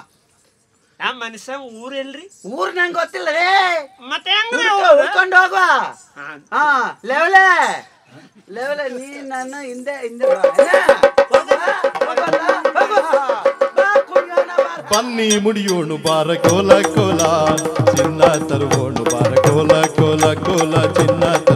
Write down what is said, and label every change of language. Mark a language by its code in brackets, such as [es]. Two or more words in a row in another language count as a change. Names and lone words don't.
[kn] ಆ ಮನುಷ್ಯ ಊರೆಲ್ರಿ? ಊರ್ ನಂಗೆ ಗೊತ್ತಿಲ್ಲ ರೇ. ಮತ್ತೆ ಹುಡ್ಕೊಂಡು ಹೋಗುವ. ಲೆವಲೆ ನೀ ನನ್ನ ಹಿಂದೆ ಬನ್ನಿ ಮುಡಿಯೋಣು ಬಾರ ಕೋಲ ಕೋಲ, ಚಿನ್ನ ತರುವೋಣು ಬಾರ ಕೋಲ ಕೋಲ ಕೋಲ, ಚಿನ್ನ